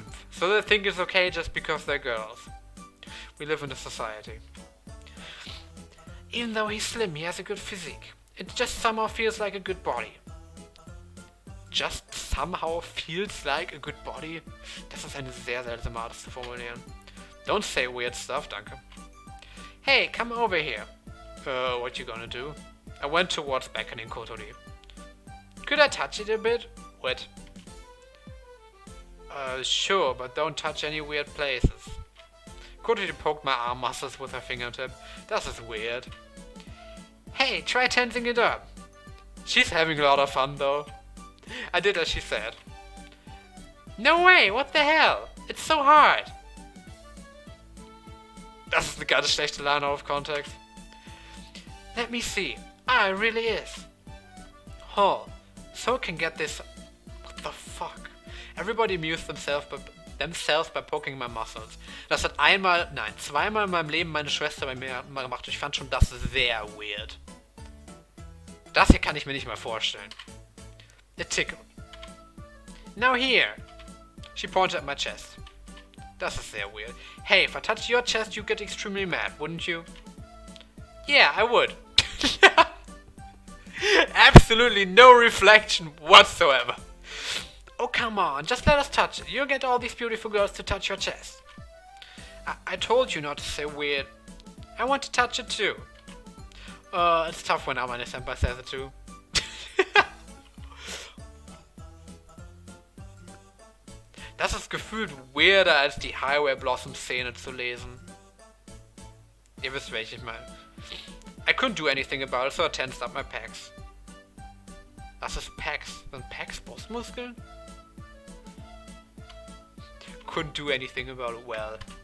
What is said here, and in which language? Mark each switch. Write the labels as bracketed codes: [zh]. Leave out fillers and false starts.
[en] So they think it's okay just because they're girls. We live in a society. Even though he's slim, he has a good physique. It just somehow feels like a good body. Just somehow feels like a good body? [de] Das ist eine sehr seltsame Art zu formulieren. [en] Don't say weird stuff, [de] danke. [en] Hey, come over here. What you gonna do? I went towards beckoning Kotori. Could I touch it a bit? What? Sure, but don't touch any weird places. Kotori poked my arm muscles with her fingertip. That is weird. Hey, try tensing it up. She's having a lot of fun though. I did as she said. No way, what the hell? It's so hard. [de] Das ist eine ganz schlechte Line [en] out of context. Let me see. Ah, it really is. Oh, so can get this... What the fuck? Everybody amused themselves by poking my muscles. [de] Das hat zweimal in meinem Leben meine Schwester bei mir gemacht. Ich fand schon das sehr weird. Das hier kann ich mir nicht mal vorstellen. [en] A tickle. Now here. She pointed at my chest. [de] Das ist sehr weird. [en] Hey, if I touched your chest, you'd get extremely mad, wouldn't you? Yeah, I would. Absolutely no reflection whatsoever. Oh, come on, just let us touch it. You'll get all these beautiful girls to touch your chest. I told you not to say weird. I want to touch it too. It's tough when Amane-senpai says it too. [de] Das ist gefühlt weirder als die Highway Blossom Szene zu lesen. Ihr wisst, welche ich meine. [en] I couldn't do anything about it, so I tensed up my pecs. [de] Das ist Pecs. Sind Pecs Brustmuskeln? [en] Couldn't do anything about it, well.